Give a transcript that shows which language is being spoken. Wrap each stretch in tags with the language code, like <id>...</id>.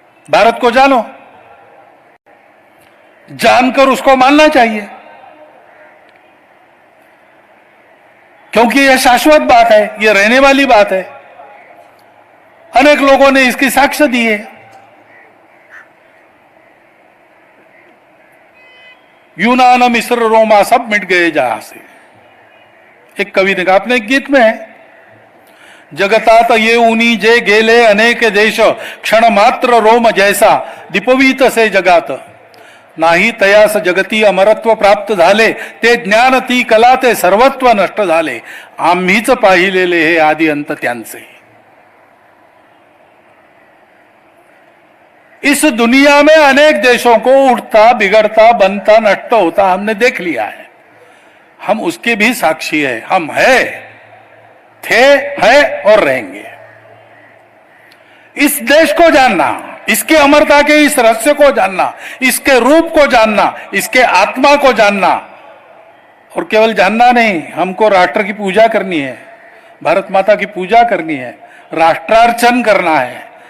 <hi>भारत को जानो, जानकर उसको मानना चाहिए, क्योंकि यह शाश्वत बात है, यह रहने वाली बात है। अनेक लोगों ने इसकी साक्ष्य दी है। यूनान, मिस्र, रोमा सब मिट गए जहां से। एक कवि ने कहा, अपने एक गीत में है,</hi> <mr>जगतात ये उनी जे गेले अनेक देश, क्षण मात्र रोम जैसा दीपवीत से जगात, नाही तयास जगती अमरत्व प्राप्त झाले, ते ज्ञान ती कला ते सर्वत्व नष्ट झाले, आम्हीच पाहिलेले हे आदि अंत त्यांचे।</mr> <hi>इस दुनिया में अनेक देशों को उठता, बिगड़ता, बनता, नष्ट होता हमने देख लिया है। हम उसके भी साक्षी है। हम है, थे, है और रहेंगे। इस देश को जानना, इसके अमरता के इस रहस्य को जानना, इसके रूप को जानना, इसके आत्मा को जानना, और केवल जानना नहीं, हमको राष्ट्र की पूजा करनी है, भारत माता की पूजा करनी है, राष्ट्रार्चन करना है।</hi>